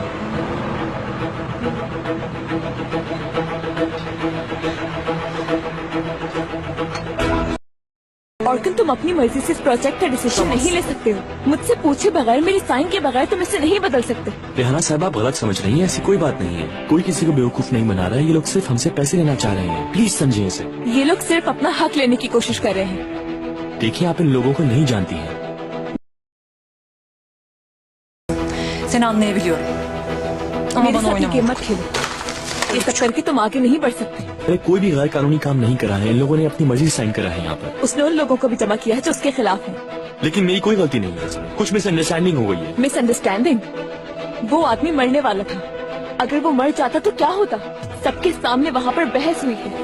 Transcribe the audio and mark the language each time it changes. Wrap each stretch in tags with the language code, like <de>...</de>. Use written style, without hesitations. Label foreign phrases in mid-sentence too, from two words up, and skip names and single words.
<hi>ऑर्कन, तुम अपनी मर्जी से इस प्रोजेक्ट का डिसीजन नहीं ले सकते हो। मुझसे पूछे बगैर, मेरी साइन के बगैर तुम इसे नहीं बदल सकते। रेहाना साहब, आप गलत समझ रही हैं। ऐसी कोई बात नहीं है। कोई किसी को बेवकूफ नहीं बना रहा है। ये लोग सिर्फ हमसे पैसे लेना चाह रहे हैं। प्लीज समझिए इसे। ये लोग सिर्फ अपना हक लेने की कोशिश कर रहे हैं। देखिए, आप इन लोगों को नहीं जानती हैं।</hi> <tr>Seni anlayabiliyorum. Ama</tr> <hi>मेरे</hi> <tr>bana</tr> <hi>साथ ये</hi> <tr>oynama.</tr> <hi>गेम मत खेलो, ये सब करके तुम आगे नहीं बढ़ सकते। मैंने कोई भी गैर कानूनी काम नहीं करा है। इन लोगों ने अपनी मर्जी से साइन करा है यहाँ पर। उसने उन लोगों को भी जमा किया है जो उसके खिलाफ है। लेकिन मेरी कोई गलती नहीं है इसमें। कुछ मिसअंडरस्टैंडिंग हो गई है। मिसअंडरस्टैंडिंग? वो आदमी मरने वाला था। अगर वो मर जाता तो क्या होता? सबके सामने वहाँ पर बहस हुई है।</hi>